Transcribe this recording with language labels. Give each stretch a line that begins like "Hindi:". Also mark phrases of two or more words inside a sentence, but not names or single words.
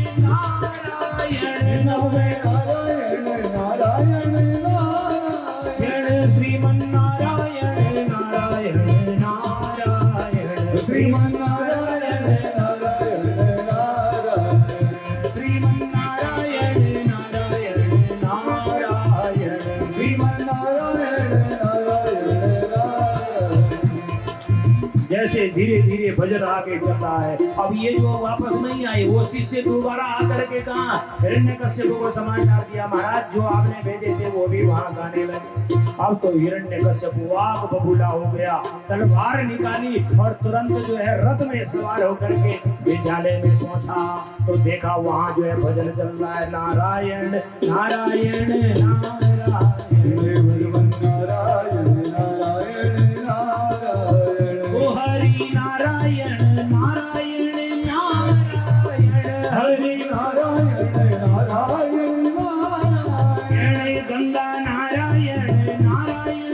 Hindi: नारायण, नभ में नारायण नारायण नारायण, श्रीमन नारायण नारायण नारायण, श्रीमन नारायण नारायण नारायण, श्रीमन नारायण नारायण नारायण, श्रीमन नारायण नारायण नारायण। जैसे धीरे धीरे भजन आगे चल रहा है। अब ये जो वापस नहीं आए वो शिष्य दोबारा आकर के कहा, हिरण्यकश्यप को समाचार दिया, महाराज जो आपने भेजे थे वो भी वहां गाने लगे। अब तो हिरण्यकश्यप वाग बबूला हो गया, तलवार निकाली और तुरंत जो है रथ में सवार होकर के विद्यालय में पहुंचा तो देखा वहां जो है भजन चल रहा है, नारायण नारायण नारायण, नारायण नारायण नारायण, ओ हरि नारायण नारायण नारायण, हरि नारायण नारायण नारायण, गंगा नारायण नारायण